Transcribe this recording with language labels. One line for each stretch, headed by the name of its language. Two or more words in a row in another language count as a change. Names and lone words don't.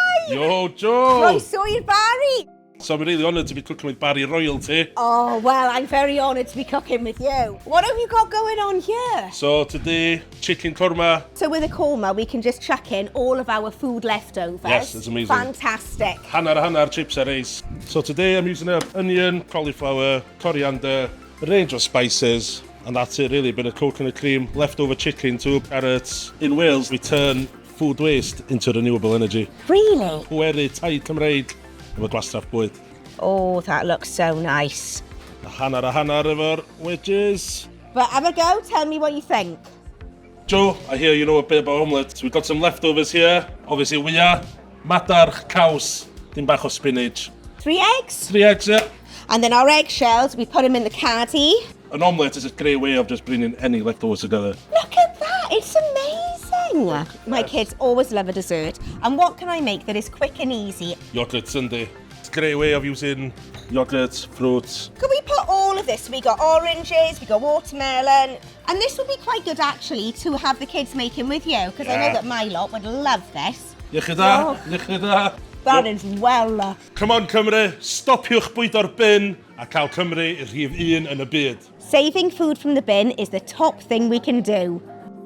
English: Yo, Joe!
Welsh: Croeso i'r Barri!
English: So I'm really honoured to be cooking with Barri royalty. Oh, well, I'm very honoured to be cooking with you. What have you got going on here? So today, chicken korma. So with a korma, we can just chuck in all of our food leftovers. Yes, it's amazing. Fantastic. Hanner chips and rice. So today I'm using up onion, cauliflower, coriander, a range of spices. And that's it really, a bit of coconut cream, leftover chicken, 2 carrots. In Wales, we turn food waste into renewable energy. Really?
Welsh: Wedi, Cymry, efo gwastraff bwyd.
English: Oh, that looks so nice.
Welsh: A hanner efo'r wedges.
English: But have a go, tell me what you think. Joe, I hear you know a bit about omelette. So we've got some leftovers here. Obviously,
Welsh: wyau, madarch, caws, dim bach o spinach.
English: 3 eggs? 3 eggs, yeah. And then our eggshells, we put them in the caddy. An omelette is a great way of just bringing any leftovers together. Look at that, it's amazing. My kids always love a dessert. And what can I make that is quick and easy? Yogurt sundae. It's a great way of using yogurt, fruits. Could we put all of this? We got oranges, we got watermelon. And this would be quite good actually to have the kids making with you, because I know that my lot would love this.
Welsh: Iechyd da, iechyd da.
English: That is well. Come on
Welsh: Cymry, stopiwch bwyd o'r bin a cael Cymru i rhif 1 yn y byd.
English: Saving food from the bin is the top thing we can do.